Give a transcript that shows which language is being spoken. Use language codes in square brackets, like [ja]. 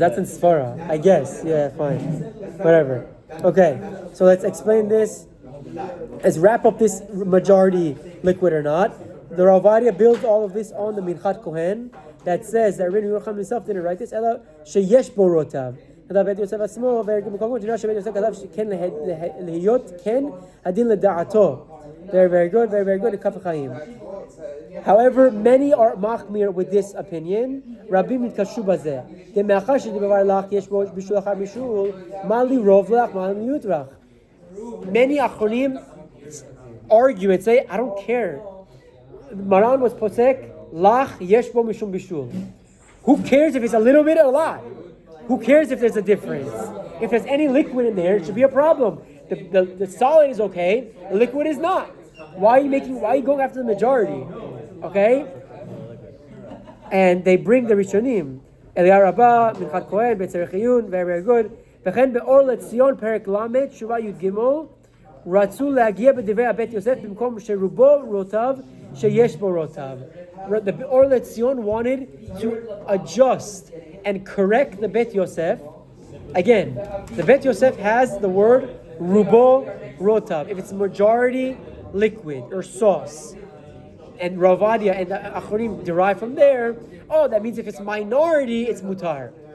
[en] that's in Sfara. I guess. Yeah, fine. Whatever. Okay, so let's explain this. Let's wrap up this majority liquid or not. The Rav Ovadia builds all of this on the Minchat Kohen that says that Rabbeinu Yerucham himself didn't write this. [he] Ela sheyesh bo rotav. כתב בית יוסף עצמו, ובמקומות שנראה שבית יוסף כתב שכן להיות, כן, הדין לדעתו. [en] Very good, very good, כף החיים. However, many are machmir with this opinion. [he] רבים התקשו בזה. דמאחר שדבר לך, יש בו בישול אחר בישול, מה לי רוב לך, מה לי מיעוט לך. [en] Many achronim argue and say, I don't care. Maran was posek, [he] lach yesh bo mishum bishul. [en] Who cares if it's a little bit or a lot? Who cares if there's a difference? If there's any liquid in there, it should be a problem. The solid is okay, the liquid is not. Why are you going after the majority? Okay? And they bring the Rishonim. Eliyahu Rabbah, Minchat Kohen, Bet Reaheating, very good. [he] וכן באור לציון פרק ל' תשובה י"ג רצו להגיע בדברי הבית יוסף במקום שרובו רוטב שיש בו רוטב. [en] The Or Letzion wanted to adjust and correct the Bet Yosef. Again, the Bet Yosef has the word rubo rotav. If it's majority liquid or sauce, and Ravadia and the Achronim derive from there, that means if it's minority, it's mutar.